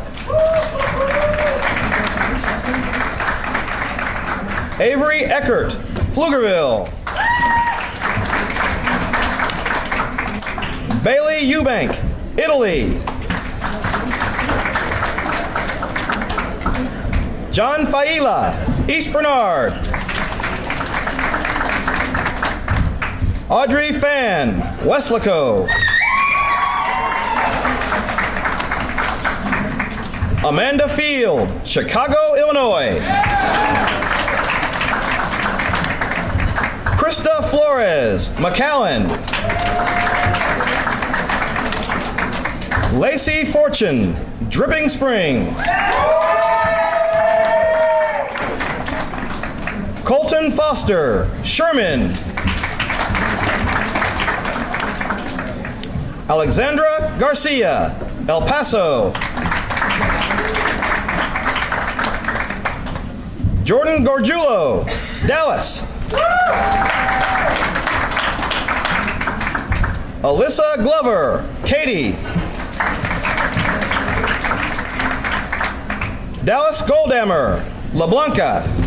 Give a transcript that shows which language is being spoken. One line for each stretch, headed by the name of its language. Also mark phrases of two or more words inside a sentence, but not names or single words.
English: Avery Eckert, Pflugerville. Bailey Eubank, Italy. John Faila, East Bernard. Audrey Fan, Weslaco. Amanda Field, Chicago, Illinois. Krista Flores, McAllen. Lacey Fortune, Dripping Springs. Colton Foster, Sherman. Alexandra Garcia, El Paso. Jordan Gorgiulo, Dallas. Alyssa Glover, Katy. Dallas Goldhammer, La Blanca.